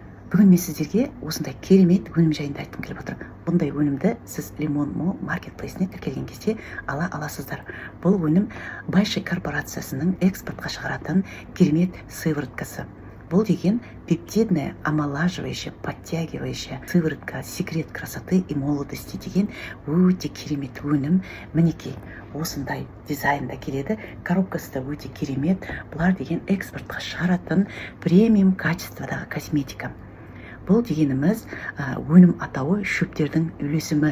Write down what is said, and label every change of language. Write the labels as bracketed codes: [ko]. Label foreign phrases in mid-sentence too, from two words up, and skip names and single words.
[kk] Бүгін мен сіздерге осындай керемет өнім жайында айтқым келіп отыр. Бұндай өнімді сіз Лимон.мо маркетплейсіне тіркелген кезде ала аласыздар. Бұл өнім Байши корпорациясының экспортқа шығаратын керемет сывороткасы. Бұл деген [ru] пептидная, омолаживающая, подтягивающая сыворотка, секрет красоты и молодости [kk] деген өте керемет өнім. Мінекей, осындай дизайнда келеді. Коробкасы да өте керемет. Бұлар деген экспортқа шығаратын премиум качестводағы косметика. Бұл дегеніміз өнім атауы шөптердің үйлесімі.